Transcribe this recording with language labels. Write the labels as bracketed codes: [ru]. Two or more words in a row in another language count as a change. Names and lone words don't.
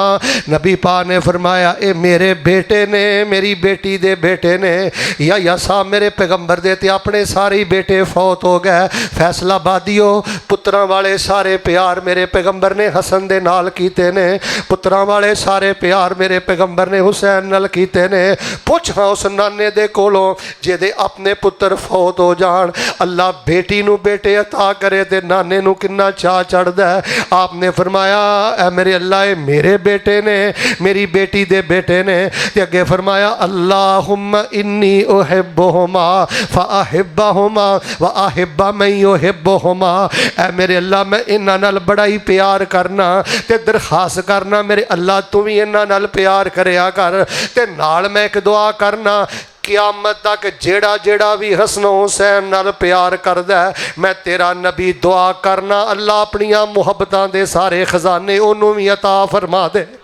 [pa] نبی پاک نے فرمایا اے میرے بیٹے نے، میری بیٹی دے بیٹے نے، یا صاحب میرے پیغمبر دے تے اپنے سارے بیٹے فوت ہو گئے، فیصلہ آبادیو پتراں والے سارے پیار میرے پیغمبر نے حسن دے نال کیتے نے، پتراں والے سارے پیار میرے پیغمبر نے حسین نال کیتے نے. پچھ ہاں اس نانے دے کولوں جیہدے اپنے پتر فوت ہو جان، اللہ بیٹی نوں بیٹے عطا کرے تے نانے نوں کنا چاء چڑھدا ہے. آپنے فرمایا اے میرے اللہ یہ میرے بیٹے نے، میری بیٹی دے بیٹے نے. تے اگے فرمایا [ar] اللهم إني أحبهما فأحبهما وأحب من يحبهما. [pa] اے میرے اللہ میں انہاں نال بڑا ہی پیار کرنا تے درخواست کرنا میرے اللہ تو بھی انہاں نال پیار کریا کر. تے نال میں ایک دعا کرنا قیامت تک جیہڑا جیہڑا بھی حسن حسین نال پیار کردا ہے میں تیرا نبی دعا کرنا اللہ اپنیاں محبتاں دے سارے خزانے انہوں نے بھی عطا فرما دے.